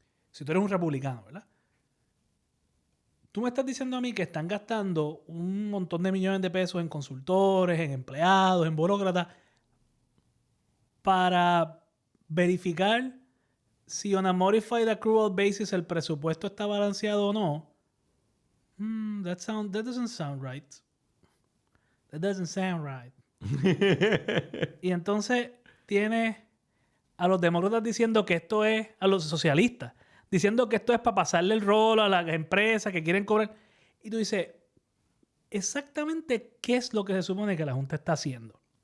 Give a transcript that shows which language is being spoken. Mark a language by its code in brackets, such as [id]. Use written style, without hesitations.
[es] Si tú eres un republicano, ¿verdad? Tú me estás diciendo a mí que están gastando un montón de millones de pesos en consultores, en empleados, en burócratas, para verificar si [en] on a modified accrual basis [es] el presupuesto está balanceado o no. [en] That doesn't sound right. That doesn't sound right. [es] Y entonces tienes a los demócratas diciendo que esto es, a los socialistas, diciendo que esto es para pasarle el rol a las empresas que quieren cobrar. Y tú dices, exactamente qué es lo que se supone que la Junta está haciendo.